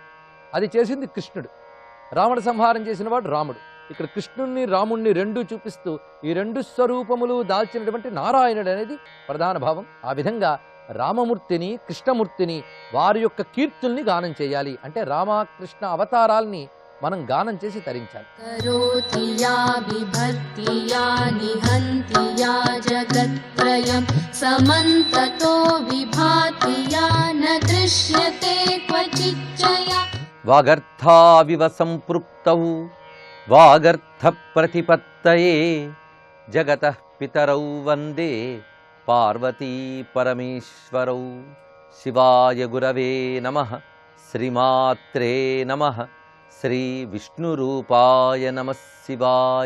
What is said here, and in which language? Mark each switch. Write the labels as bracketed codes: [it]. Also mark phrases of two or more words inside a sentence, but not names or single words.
[te] అది చేసింది కృష్ణుడు. రావణ సంహారం చేసిన వాడు రాముడు. ఇక్కడ కృష్ణుణ్ణి రాముణ్ణి రెండూ చూపిస్తూ ఈ రెండు స్వరూపములు దాల్చినటువంటి నారాయణుడు అనేది ప్రధాన భావం. ఆ విధంగా రామమూర్తిని కృష్ణమూర్తిని వారి యొక్క కీర్తుల్ని గానం చేయాలి. అంటే రామకృష్ణ అవతారాల్ని మనం గానం చేసి తరించాలి. [sa] करोति या बिभर्ति या निहन्ति या जगत्त्रयं समन्ततो विभाति या न दृश्यते क्वचिच्चया వాగర్థావివ సంపృక్తౌ వాగర్థ ప్రతిపత్తయే జగతః పితరౌ వందే పార్వతీ పరమేశ్వరౌ. శివాయ గురవే నమః. శ్రీమాత్రే నమః. శ్రీ విష్ణురూపాయ నమః శివాయ.